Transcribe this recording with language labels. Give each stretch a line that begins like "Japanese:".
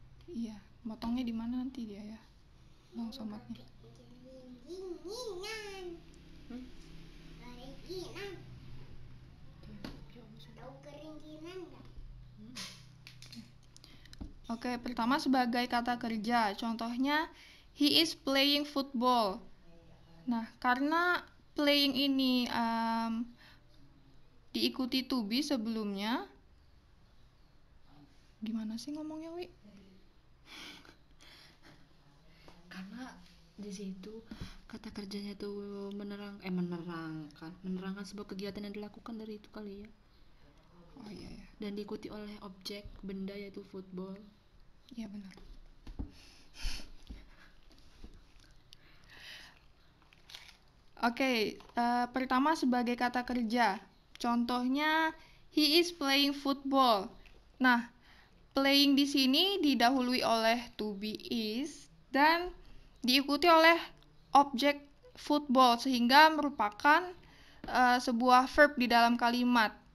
Indonesian: iya, motongnya di mana nanti dia ya? Bang somatnya. Oke, pertama sebagai kata kerja.
English: Contohnya, he is playing football.
Indonesian: Nah, karena playing ini diikuti to be sebelumnya. Gimana sih ngomongnya, Wi? Karena di situ kata kerjanya tuh menerangkan sebuah kegiatan yang dilakukan dari itu kali ya. Oh iya ya. Dan diikuti oleh objek benda yaitu football. Iya benar. Oke, pertama sebagai kata kerja.
English: Contohnya, he is playing football.
Indonesian: Nah, playing di sini didahului oleh to be is dan diikuti oleh objek football sehingga merupakan sebuah verb di dalam kalimat.